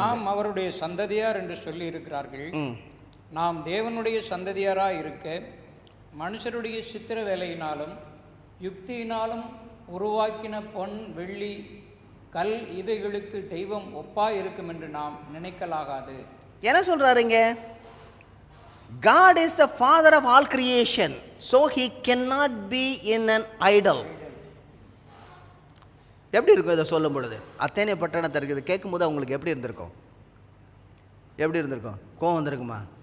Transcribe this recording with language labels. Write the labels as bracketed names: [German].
[Tamil] நாம் அவருடைய சந்ததியார் என்று சொல்லி இருக்கிறார்கள். நாம் தேவனுடைய சந்ததியாராக இருக்க மனுஷருடைய சித்திர வேலையினாலும் யுக்தியினாலும் உருவாக்கின பொன் வெள்ளி கல் இவைகளுக்கு தெய்வம் ஒப்பாய் இருக்கும் என்று நாம் நினைக்கலாகாது. என்ன சொல்றாருங்க? [English] God is the father of all creation, so he cannot be in an idol. [Tamil] எப்படி இருக்கும் இதை சொல்லும் பொழுது? அத்தேனே பட்டணத்தை இருக்குது கேட்கும்போது அவங்களுக்கு எப்படி இருந்திருக்கும்? எப்படி இருந்திருக்கும்? கோவம் வந்திருக்குமா?